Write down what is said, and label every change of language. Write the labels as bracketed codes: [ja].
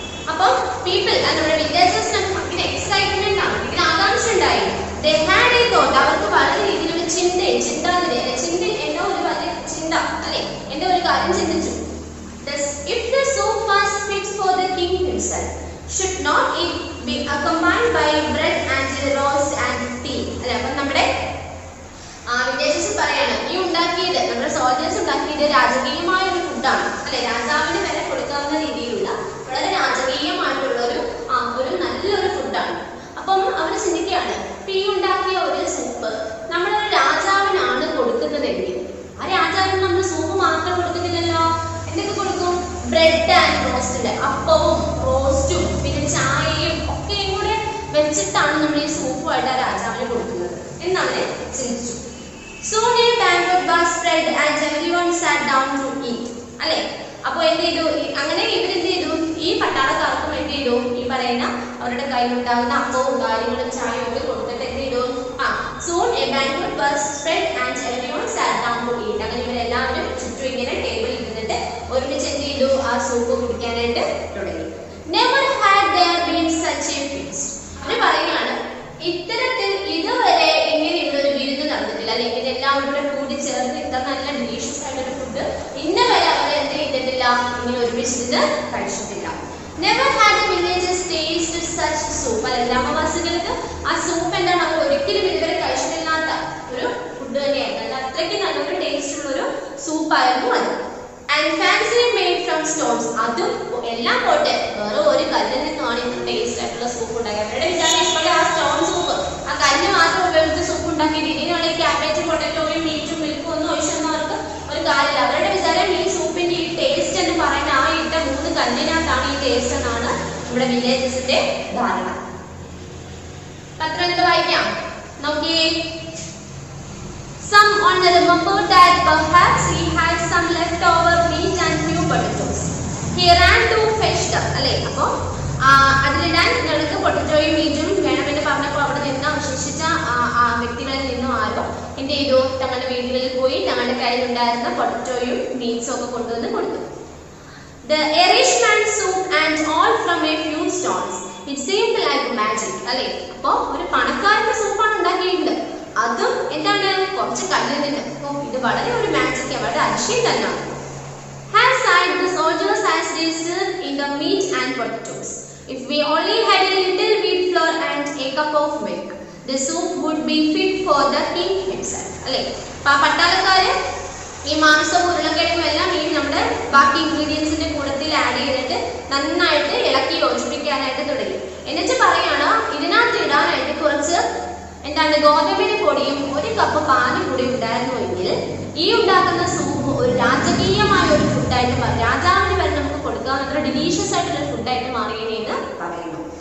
[ml] അപ്പോൾ people നമ്മുടെ വില്ലേജേഴ്സിന് ഭയങ്കര എക്സൈറ്റ്മെന്റ് ആണ്, ഭയങ്കര ആകാംക്ഷ ഉണ്ടായി. [en] They had a thought. [ml] അവർക്ക് വളരെ രീതിയിലുള്ള ചിന്ത എന്തോ ഒരു വലിയ ചിന്ത അല്ലെ, എന്തോ ഒരു കാര്യം ചിന്തിച്ചു. [en] If the soup was fit for the king himself, should not it be accompanied by bread and roast and tea? [ml] അല്ലെ, അപ്പൊ നമ്മുടെ വില്ലേജസ് പറയാണ്, ഈ ഉണ്ടാക്കിയത് നമ്മുടെ സോൾജേഴ്സ് ഉണ്ടാക്കിയത് രാജകീയമായ ഒരു ഫുഡാണ് അല്ലെ, രാജാവിന് വരെ കൊടുക്കാവുന്ന രീതിയിലുള്ള വളരെ രാജകീയമായിട്ടുള്ള ഒരു നല്ലൊരു ഫുഡാണ്. അപ്പം അവർ ചിന്തിക്കുകയാണ്, ഈ ഉണ്ടാക്കിയ ഒരു സൂപ്പ് നമ്മളൊരു രാജാവിനാണ് കൊടുക്കുന്നതെങ്കിൽ ആ രാജാവിന് നമ്മൾ സൂപ്പ് മാത്രം കൊടുക്കുന്നില്ലല്ലോ, എന്തൊക്കെ കൊടുക്കും, [en] bread and roast, [ml] അപ്പവും റോസ്റ്റും പിന്നെ ചായയും ഒക്കെയും കൂടെ വെച്ചിട്ടാണ് നമ്മൾ ഈ സൂപ്പുമായിട്ട് ആ രാജാവിന് കൊടുക്കുന്നത് എന്നവരെ ചിന്തിച്ചു. [en] Soon a banquet was spread and everyone sat down to eat. [ml] അല്ലെ, അപ്പൊ എന്ത് ചെയ്തു, അങ്ങനെ ഇവരെന്ത് ചെയ്തു, ഈ പട്ടാളക്കാർക്കും എന്ത് ചെയ്തു, ഈ പറയുന്ന അവരുടെ കയ്യിലുണ്ടാകുന്ന അപ്പവും കാര്യങ്ങളും ചായയും ഒക്കെ കൊടുത്തിട്ട് എന്ത് ചെയ്തു, [en] soon a banquet was spread and everyone sat down to eat. [ml] അങ്ങനെ ഇവരെല്ലാവരും ചുറ്റും ഇങ്ങനെ ടേബിളിൽ ഇരുന്നിട്ട് ഒരുമിച്ച് എന്ത് ചെയ്തു, ആ സൂപ്പ് കുടിക്കാനായിട്ട് തുടങ്ങി. [en] Never had there been such a feast. [ml] അവര് പറയുകയാണ്, ഇത്തരത്തിൽ ഇതുവരെ ഇങ്ങനെയുള്ള ഒരു വിരുന്ന് നടന്നിട്ടില്ല അല്ലെ, ഇങ്ങനെ എല്ലാവരും കൂടെ കൂടി ചേർന്ന് ഇത്ര നല്ല ഡിലീഷ്യസ് ആയിട്ടൊരു ഫുഡ് ഇന്ന് വരെ അവർ എന്ത് ചെയ്തിട്ടില്ല, ഇങ്ങനെ ഒരുമിച്ചിരുന്ന് കഴിച്ചിട്ടില്ല. [en] Never had the villagers tasted such soup. [ml] അല്ലെ, ഗ്രാമവാസികൾക്ക് ആ സൂപ്പ് എന്താണ്, അവർ ഒരിക്കലും ഇതുവരെ കഴിച്ചിട്ടില്ലാത്ത ഒരു ഫുഡ് തന്നെയായിരുന്നു. അല്ല, അത്രയ്ക്ക് നല്ലൊരു ടേസ്റ്റ് ഉള്ള ഒരു സൂപ്പായിരുന്നു അത്. [en] And fancy made from stones. [ml] അതും എല്ലാം പോട്ടെ, വേറെ ഒരു കല്ലിൽ നിന്നാണ് ഇത്ര ടേസ്റ്റ് ആയിട്ടുള്ള സൂപ്പ് ഉണ്ടാക്കിയത്. അവരുടെ വിചാരം ഇപ്പോഴും ആ സ്റ്റോൺ സൂപ്പ്, ആ കല്ല് മാത്രം ഉപയോഗിച്ച് സൂപ്പ് ഉണ്ടാക്കിയിട്ട് ഇതിനുള്ള ക്യാബേജും പൊട്ടറ്റോയും മീറ്റും മിൽക്കും ഒന്നും ഒഴിച്ചൊന്നും അവർക്ക് ഒരു കാര്യമില്ല. അവരുടെ വിചാരം ഈ സൂപ്പിന്റെ ഈ ടേസ്റ്റ് എന്ന് പറയുന്ന ആ ഇട്ട 3 കല്ലിനകത്താണ് ഈ ടേസ്റ്റ് എന്നാണ് നമ്മുടെ വില്ലേജസിന്റെ ധാരണ. പത്രം എന്ത് വായിക്കാം നോക്കിയേ. [en] Some owner remembered that perhaps he had some leftover meat and few potatoes. He ran to fetch them. [ml] അല്ലേ, അപ്പോൾ അതിലിടാൻ നിങ്ങൾക്ക് പൊട്ടറ്റോയും മീറ്റും വേണമെന്ന് പറഞ്ഞപ്പോൾ അവിടെ നിന്ന് അവശേഷിച്ച വ്യക്തികളിൽ നിന്നും ആരോ എന്ത് ചെയ്തു, തങ്ങളുടെ വീടുകളിൽ പോയി തങ്ങളുടെ കയ്യിലുണ്ടായിരുന്ന പൊട്ടറ്റോയും മീറ്റ്സും ഒക്കെ കൊണ്ടുവന്ന് കൊടുത്തു. [en] The Irishman soup and all from a few stones. It seemed like magic. [ml] അല്ലേ, അപ്പോൾ ഒരു പണക്കാരന്റെ സൂപ്പാണ് ഉണ്ടാക്കിയത്, അതും എന്താണ് കുറച്ച് കല്ലിൽ നിന്ന്. ഇത് വളരെ ഒരു മാജിക്, വളരെ അതിശയം തന്നെയാണ്. [en] Has sighed the soldiers as they served in the meat and potatoes. If we only had a little wheat flour and a cup of milk, the soup would be fit for the king himself. [ml] അല്ലേ, പട്ടാളക്കാര് ഈ മാംസവും ഉരുളക്കിഴങ്ങും എല്ലാം ഈ നമ്മുടെ ബാക്കി ഇൻഗ്രീഡിയൻസിന്റെ കൂട്ടത്തിൽ add ചെയ്തിട്ട് നന്നായിട്ട് ഇളക്കി യോജിപ്പിക്കാനായിട്ട് തുടങ്ങി. എന്നിട്ട് പറയാണ്, ഇതിനകത്ത് ഇടാനായിട്ട് കുറച്ച് എന്താണ് ഗോതമ്പിന്റെ പൊടിയും 1 കപ്പ് പാലും കൂടി ഉണ്ടായിരുന്നുവെങ്കിൽ ഈ ഉണ്ടാക്കുന്ന സൂപ്പ് ഒരു രാജകീയമായ ഒരു ഫുഡായിട്ട് മാറി, രാജാവിന് വരെ നമുക്ക് കൊടുക്കാവുന്ന ഡിലീഷ്യസ് ആയിട്ടുള്ള ഫുഡായിട്ട് മാറിയെന്ന് പറയുന്നു.